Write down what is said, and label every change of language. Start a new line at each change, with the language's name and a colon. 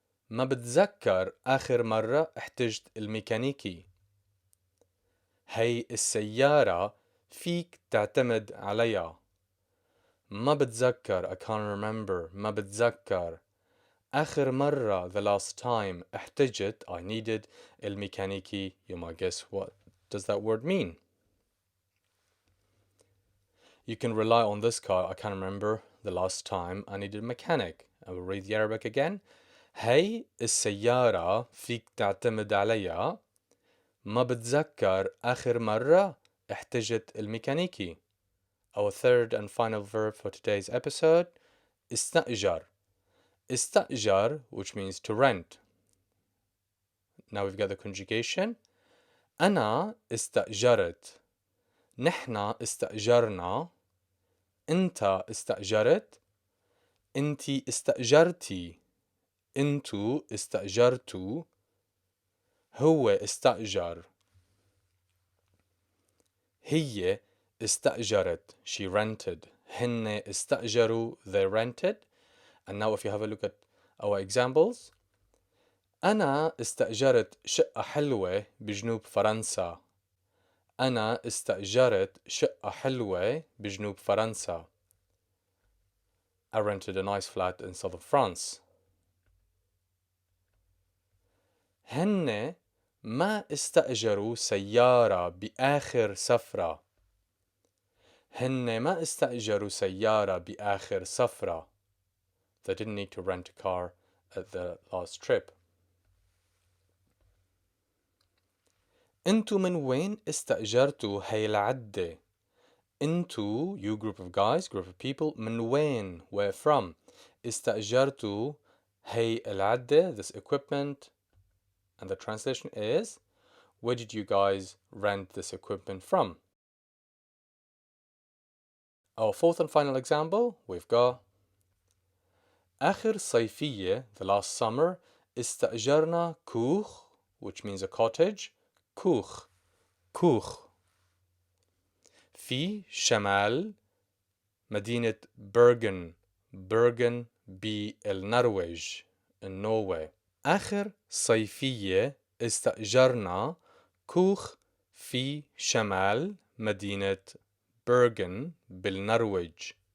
Arabic: ما بتذكر آخر مرة احتجت الميكانيكي. هي السيارة فيك تعتمد عليها. ما بتذكر,
English: I can't remember.
Arabic: ما بتذكر. آخر مرة,
English: the last time.
Arabic: احتجت,
English: I needed. الميكانيكي, you might guess what does that word mean. You can rely on this guy. I can't remember the last time I needed a mechanic. I will read the Arabic again.
Arabic: هي السيارة فيك تعتمد عليها. ما بتذكر آخر مرة احتجت الميكانيكي.
English: Our third and final verb for today's episode, استأجر. استأجر, which means to rent. Now we've got the conjugation.
Arabic: أنا استأجرت. نحنا استأجرنا. أنت استأجرت. أنتي استأجرتي. أنتو استأجرتوا. هو استأجر. هي استأجرت.
English: She rented.
Arabic: هن استأجروا.
English: They rented. And now if you have a look at our examples.
Arabic: أنا استأجرت شقة حلوة بجنوب فرنسا. أنا استأجرت شقة حلوة بجنوب فرنسا.
English: I rented a nice flat in southern France.
Arabic: هن ما استأجروا سيارة بآخر سفرة. هن ما استأجروا سيارة بآخر سفرة.
English: They didn't need to rent a car at the last trip.
Arabic: انتو من وين استأجرتوا هاي العدة؟
English: انتو, you group of guys, group of people,
Arabic: من وين,
English: where from,
Arabic: استأجرتوا هاي العدة,
English: this equipment, and the translation is, where did you guys rent this equipment from? Our fourth and final example, we've got
Arabic: آخر صيفية,
English: the last summer,
Arabic: استأجرنا كوخ,
English: which means a cottage,
Arabic: كوخ, كوخ, في شمال مدينة برغن, برغن بالنرويج,
English: in Norway.
Arabic: آخر صيفية استأجرنا كوخ في شمال مدينة برغن بالنرويج.